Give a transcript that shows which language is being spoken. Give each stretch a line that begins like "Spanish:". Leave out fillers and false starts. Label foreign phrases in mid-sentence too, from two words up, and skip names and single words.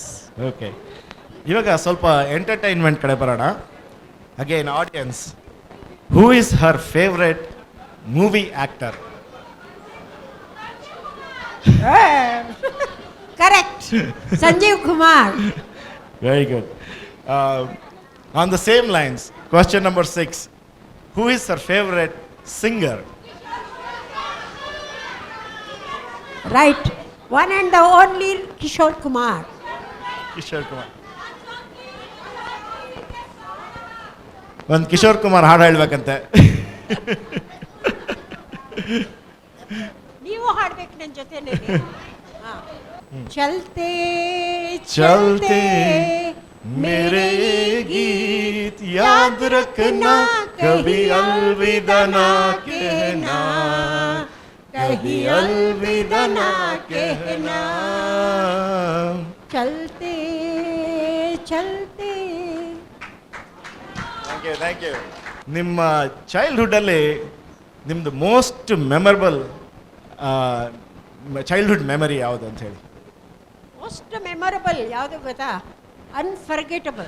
Kannada: ಓಕೆ. ಇವಾಗ ಸ್ವಲ್ಪ ಎಂಟರ್ಟೈನ್ಮೆಂಟ್ ಕಡೆ ಬರೋಣ.
English: Again audience, who is her favourite movie actor? Correct, Sanjeev Kumar. Very good. On the same lines, question number 6. Who is her favorite singer? Right, one and the only Kishore Kumar. Kishore Kumar.
Kannada: ಒಂದು ಕಿಶೋರ್ ಕುಮಾರ್ ಹಾಡು ಹೇಳ್ಬೇಕಂತೆ. ನೀವು ಹಾಡ್ಬೇಕು ನನ್ನ ಜೊತೆನೇ.
Hindi: ಚಲ್ತೆ ಚಲ್ತೆ मेरे गीत याद रखना, कभी अलविदा ना कहना, कभी अलविदा ना कहना. चलते चलते.
English: Thank you.
Kannada: ನಿಮ್ಮ ಚೈಲ್ಡ್ಹುಡ್ಡಲ್ಲಿ ನಿಮ್ಮದು
English: most memorable childhood memory
Kannada: ಯಾವುದು ಅಂತ ಹೇಳಿ?
English: most memorable
Kannada: ಯಾವುದು ಗೊತ್ತಾ? ಅನ್ಫರ್ಗೆಟಬಲ್.